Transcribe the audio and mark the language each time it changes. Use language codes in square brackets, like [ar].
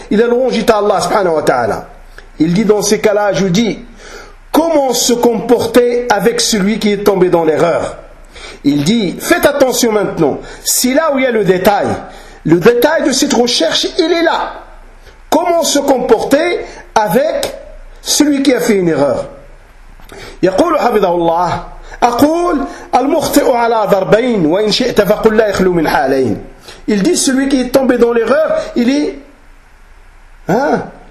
[fr] Il est longi à Allah subhanahu wa ta'ala. Il dit dans ces cas-là, je dis, comment se comporter avec celui qui est tombé dans l'erreur? Il dit, faites attention maintenant, c'est là où il y a le détail de cette recherche, il est là. Comment se comporter avec celui qui a fait une erreur? [ar] يقول حفظه الله أقول المخطئ على ضربين وإن شئت فقل لا يخلو من حالين. [fr] Il dit, celui qui est tombé dans l'erreur, il est, hein?